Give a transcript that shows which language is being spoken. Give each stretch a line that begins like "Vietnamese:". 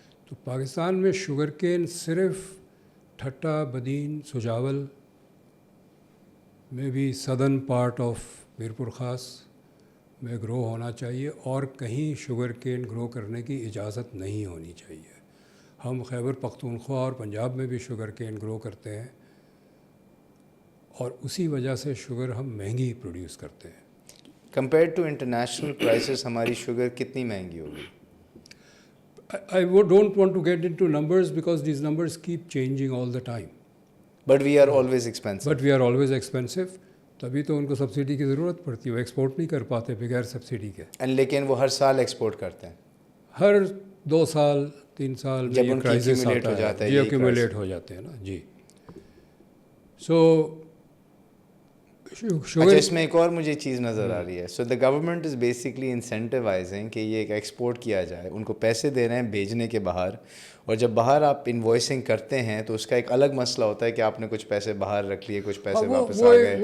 Hindi: तो पाकिस्तान में sugar cane सिर्फ ठट्टा, बदीन, सुजावल में भी सदर्न पार्ट ऑफ मीरपुर ख़ास में ग्रो होना चाहिए, और कहीं शुगर केन ग्रो करने की इजाज़त नहीं होनी चाहिए. हम खैबर पख्तूनख्वा और पंजाब में भी शुगर केन ग्रो करते हैं, और उसी वजह से शुगर हम महंगी प्रोड्यूस करते हैं.
English: compare to international prices
Hindi: हमारी शुगर कितनी महंगी होगी?
English: I don't want to get into numbers because these numbers keep changing all the time. But we are always expensive. But we are always expensive.
Hindi: तभी तो उनको subsidy की ज़रूरत पड़ती है, वो एक्सपोर्ट नहीं कर पाते बगैर सब्सिडी के. लेकिन वो हर साल एक्सपोर्ट करते हैं. हर 2 साल 3 साल जब उनकी accumulate हो जाता है, जी एक्यूमुलेट हो जाते हैं ना जी. सो अच्छा, इसमें एक और मुझे चीज़ नज़र आ रही है.
English: so the government is basically incentivising
Hindi: कि ये एक एक्सपोर्ट किया जाए, उनको पैसे दे रहे हैं भेजने के बाहर, और जब बाहर आप इन्वॉइसिंग करते हैं तो उसका एक अलग मसला होता है कि आपने कुछ पैसे बाहर रख लिए, कुछ पैसे वापस आ गए.